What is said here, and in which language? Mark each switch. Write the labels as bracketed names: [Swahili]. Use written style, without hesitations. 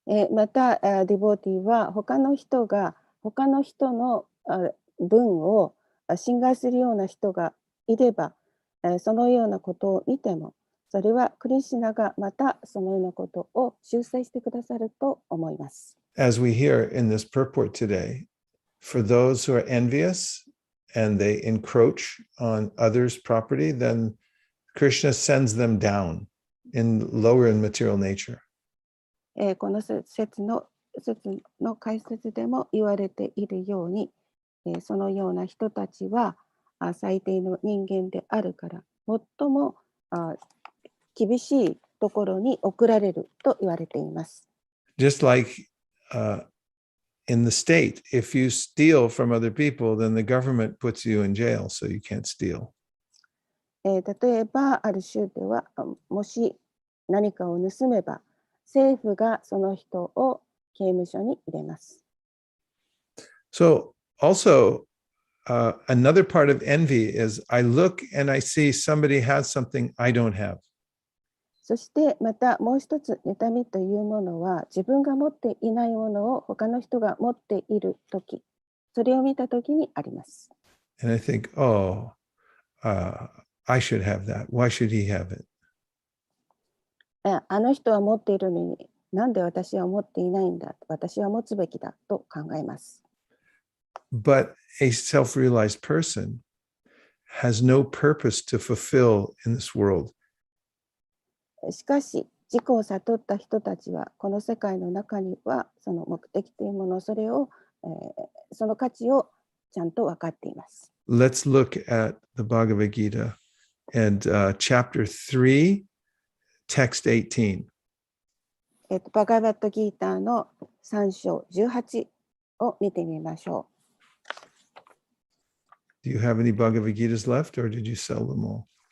[Japanese] また、ディボーティーは他の人の分を侵害するような人がいれば、そのようなことを見ても、それはクリシュナがまたそのようなことを修正してくださると思います。 [English] As we hear in this purport today, for those who are envious and they encroach on others' property, then Krishna sends them down in lower in material nature. [Japanese] この説の解説でも言われているように、そのような人たちは最低の人間であるから、最も厳しいところに送られると言われています。 [English] Just like in the state, if you steal from other people, then the government puts you in jail, so you can't steal. [Japanese] 例えば、ある州では、もし何かを盗めば、政府がその人を刑務所に入れます。 [English] So also, another part of envy is I look and I see somebody has something I don't have. [Japanese] そしてまたもう一つ、妬みというものは、自分が持っていないものを他の人が持っているとき、それを見たときにあります。 [English] And I think, oh, I should have that. Why should he have it? [Japanese] あの人は持っているのに、なんで私は持っていないんだ、私は持つべきだと考えます。 [English] But a self-realized person has no purpose to fulfill in this world. [Japanese] しかし、自己を悟った人たちは、この世界の中には、その目的というもの、その価値をちゃんと分かっています。 [English] Let's look at the Bhagavad Gita and chapter 3, text 18. [Japanese] バガバットギーターの3章18を見てみましょう。 [English] Do you have any Bhagavad Gitas left, or did you sell them all?